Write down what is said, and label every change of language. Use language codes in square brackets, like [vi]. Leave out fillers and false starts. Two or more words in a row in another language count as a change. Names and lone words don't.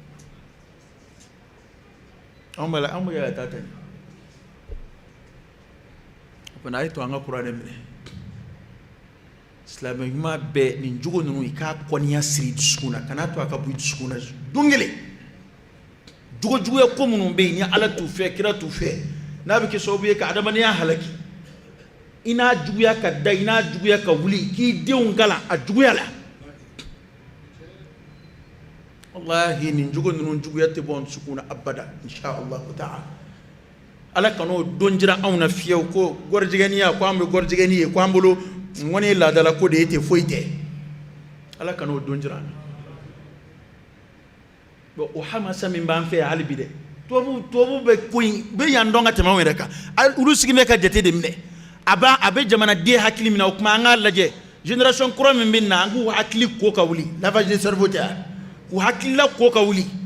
[bm] an bɛ ka taa tɛmɛ o fana a ye to an ka kuranɛ minɛ silamɛ ɲuman bɛɛ nin jogo ninnu i k'a kɔniya siri dusukun na kana to a ka bɔ i dusukun na don kelen jogo juguya ko minnu bɛ yen ni Ala t'u fɛ kira t'u fɛ n'a bɛ kɛ sababu ye ka adamadenya halaki i n'a juguya ka da i n'a juguya ka wuli k'i denw kalan a juguya la wallahi nin jogo ninnu juguya tɛ bɔ dusukun na abada [ar] إن شاء الله تعالى [bm] Ala kan'o don jira anw na fiyewu ko gɔrijɛgɛniya ko an bɛ gɔrijɛgɛni ye ko an bolo ŋɔni ye laadala ko de ye ten foyi tɛ Ala kan'o don jira an na bon o hamasa min b'an fɛ hali bi dɛ tubabu bɛ ko in bɛ yan dɔn ka tɛmɛ anw yɛrɛ kan olu sigilen bɛ ka jate de minɛ a bɛ jamanaden hakili minɛ o kuma an k'a lajɛ génération kura min bɛ na an k'u hakili ko ka wuli [fr] lavage de cerveau [bm] tɛ k'u hakilila ko ka wuli